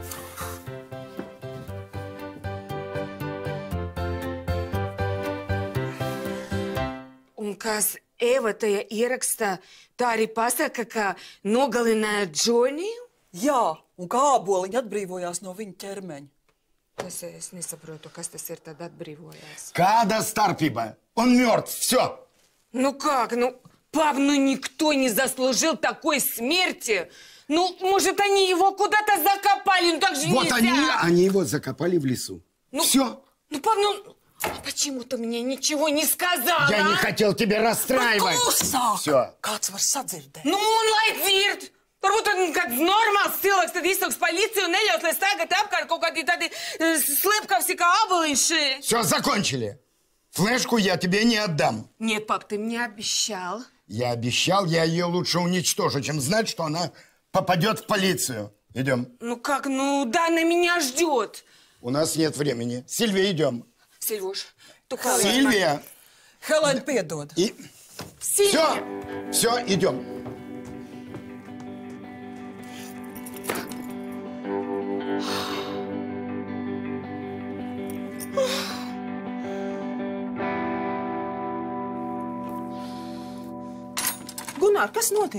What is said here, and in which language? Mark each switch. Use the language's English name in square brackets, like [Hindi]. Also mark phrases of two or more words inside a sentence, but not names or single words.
[Latvian] Un kas Eva tajā ierakstā tā arī pasaka, ka nogalināja Džoniju? Jā, un kā āboliņi atbrīvojās no viņa ķermeņa. Es nesaprotu, kas tas ir tad atbrīvojās. Kāda starpība? [Russian] Он мертв, все. Nu как? Nu, Пап, ну никто не заслужил такой смерти. Ну, может, они его куда-то закопали, ну так же Вот нельзя. они его закопали в лесу. Ну, Все. Ну, пап, ну почему ты мне ничего не сказала? Я не хотел тебя расстраивать. Все. [Latvian] Kāds var sadzirdēt? Nu, un lai dzird! Varbūt kāds normāls cilvēks tad izsauks policiju un neļaus, lai staigāt apkārt kaut kādi tādi slepkavsi kā aboliņši. [Russian] Все, закончили. Флешку я тебе не отдам. Нет, пап, ты мне обещал. Я обещал, я ее лучше уничтожу, чем знать, что она попадет в полицию. Идем. Ну как, ну Дана меня ждет. У нас нет времени. Сильвия, идем. Сильвуш, tu Сильвия. [Latvian] Helēna, piedod. [Russian] И... Все, идем. [Latvian] Gunār, kas notiek?